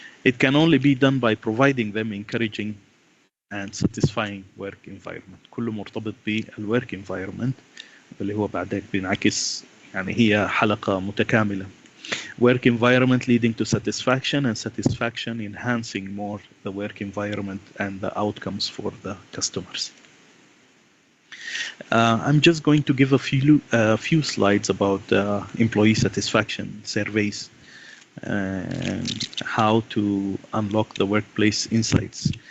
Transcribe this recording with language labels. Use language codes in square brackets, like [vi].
[en] It can only be done by providing them encouraging and satisfying work environment. [ar] كله مرتبط بالwork environment اللي هو بعدك بينعكس، يعني هي حلقة متكاملة. [en] Work environment leading to satisfaction, and satisfaction enhancing more the work environment and the outcomes for the customers. I'm just going to give a few slides about employee satisfaction surveys and how to unlock the workplace insights.